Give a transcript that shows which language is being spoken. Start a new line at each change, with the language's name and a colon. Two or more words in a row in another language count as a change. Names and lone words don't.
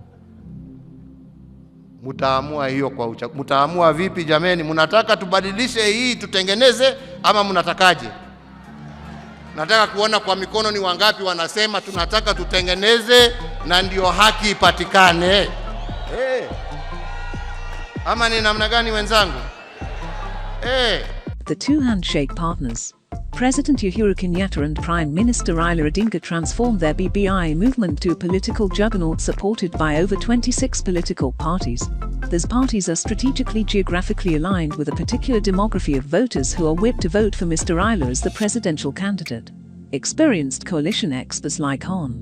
Swahili: Mtaamua hiyo kwa mtaamua vipi jameni? Mnataka tubadilishe hii tutengeneze ama mnatakaje? Nataka kuona kwa mikono ni wangapi wanasema tunataka tutengeneze na ndio haki ipatikane. Ama ni namna gani wenzangu?
English: The two handshake partners, President Uhuru Kenyatta and Prime Minister Raila Odinga, transformed their BBI movement to a political juggernaut supported by over 26 political parties. These parties are strategically geographically aligned with a particular demography of voters who are whipped to vote for Mr. Raila as the presidential candidate. Experienced coalition experts like Hon.